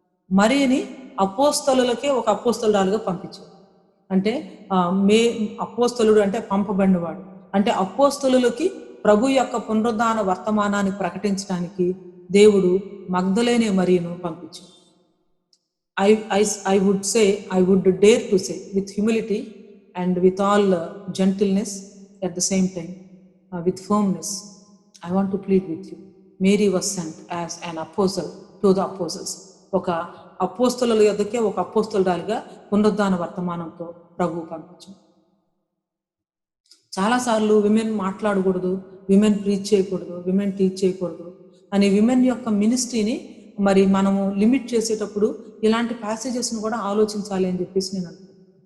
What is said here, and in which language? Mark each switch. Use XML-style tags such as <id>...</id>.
<te>మరియని అపోస్తలులకే ఒక అపోస్తలురాలుగా పంపించారు. అంటే అపోస్తలుడు అంటే పంపబడినవాడు. అంటే అపోస్తలులకి ప్రభు యొక్క పునరుద్ధాన వర్తమానాన్ని ప్రకటించడానికి దేవుడు మగ్దలేనే మరియను పంపించాడు.</te> <en>I would dare to say with humility and with all gentleness at the same time, with firmness, I want to plead with you. Mary was sent as an apostle to the apostles.</en> <te>ఒక అపోస్తలుల యొద్దకే ఒక అపోస్తలురాలుగా పునరుద్ధాన వర్తమానంతో ప్రభు పంపించాడు. చాలాసార్లు women మాట్లాడకూడదు, women preach చేయకూడదు, women teach చేయకూడదు అని women యొక్క మినిస్ట్రీని మరి మనము లిమిట్ చేసేటప్పుడు ఇలాంటి ప్యాసేజెస్ను కూడా ఆలోచించాలి అని చెప్పేసి నేను అనుకుంటున్నాను.</te>